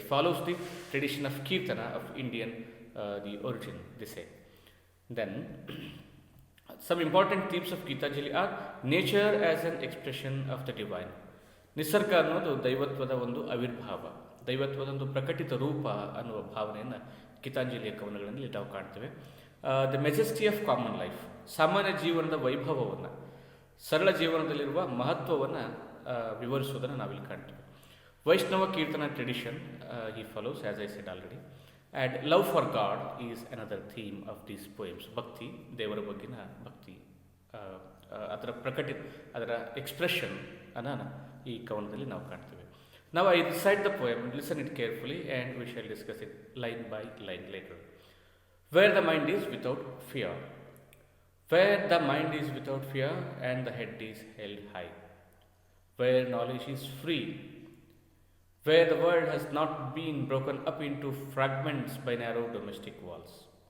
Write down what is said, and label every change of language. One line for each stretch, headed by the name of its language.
English: It follows the tradition of kirtana of Indian the origin the say. Then some important themes of Gitanjali are nature as an expression of the divine.
Kannada: ನಿಸರ್ಗ ಅನ್ನೋದು ದೈವತ್ವದ ಒಂದು ಆವಿರ್ಭಾವ, ದೈವತ್ವದ ಒಂದು ಪ್ರಕಟಿತ ರೂಪ ಅನ್ನುವ ಭಾವನೆಯನ್ನು ಗೀತಾಂಜಲಿಯ ಕವನಗಳಲ್ಲಿ ನಾವು ಕಾಣ್ತೇವೆ.
English: the majesty of common life,
Kannada: ಸಾಮಾನ್ಯ ಜೀವನದ ವೈಭವವನ್ನು, ಸರಳ ಜೀವನದಲ್ಲಿರುವ ಮಹತ್ವವನ್ನು ವಿವರಿಸುವುದನ್ನು ನಾವಿಲ್ಲಿ ಕಾಣ್ತೇವೆ.
English: Vaishnava Kirtana tradition he follows, as I said already. And love for God is another theme of these poems.
Kannada: Bhakti, ದೇವರ ಬಗ್ಗಿನ ಭಕ್ತಿ, ಅದರ ಅದರ ಎಕ್ಸ್ಪ್ರೆಷನ್ ಅನ್ನ ಈ ಕವನದಲ್ಲಿ ನಾವು ಕಾಣ್ತೀವಿ.
English: Now I recite the poem, listen it carefully, and we shall discuss it line by line later. Where the mind is without fear. Where the mind is without fear and the head is held high. Where knowledge is free. Where the world has not been broken up into fragments by narrow domestic walls.